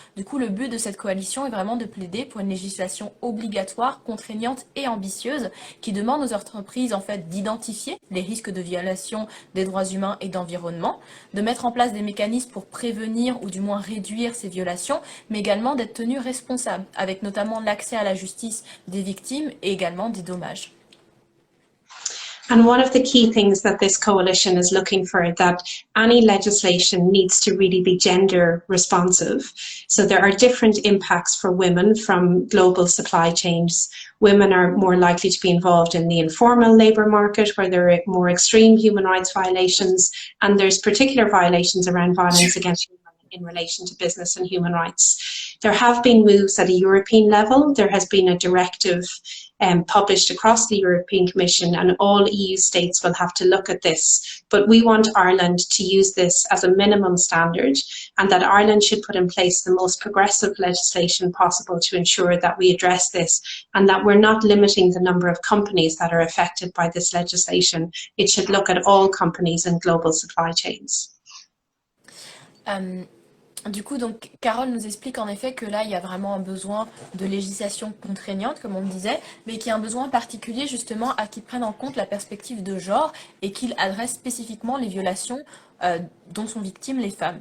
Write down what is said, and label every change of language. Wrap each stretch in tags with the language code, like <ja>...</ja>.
<fr>Du coup, le but de cette coalition est vraiment de plaider pour une législation obligatoire, contraignante et ambitieuse qui demande aux entreprises en fait d'identifier les risques de violation des droits humains et d'environnement, de mettre en place des mécanismes pour prévenir ou du moins réduire ces violations, mais également d'être tenues responsables, avec notamment l'accès à la justice des victimes et également des dommages.</fr> <en>And one of the key things that this coalition is looking for, that any legislation needs to really be gender responsive. So there are different impacts for women from global supply chains. Women are more likely to be involved in the informal labour market, where there are more extreme human rights violations, and there's particular violations around violence against women in relation to business and human rights. There have been moves at a European level. There has been a directive published across the European Commission, and all EU states will have to look at this. But we want Ireland to use this as a minimum standard, and that Ireland should put in place the most progressive legislation possible to ensure that we address this, and that we're not limiting the number of companies that are affected by this legislation. It should look at all companies in global supply chains.</en> <fr>Du coup, donc, Carole nous explique en effet que là, il y a vraiment un besoin de législation contraignante, comme on le disait, mais qu'il y a un besoin particulier justement à qui prenne en compte la perspective de genre et qu'il adresse spécifiquement les violations dont sont victimes les femmes.</fr>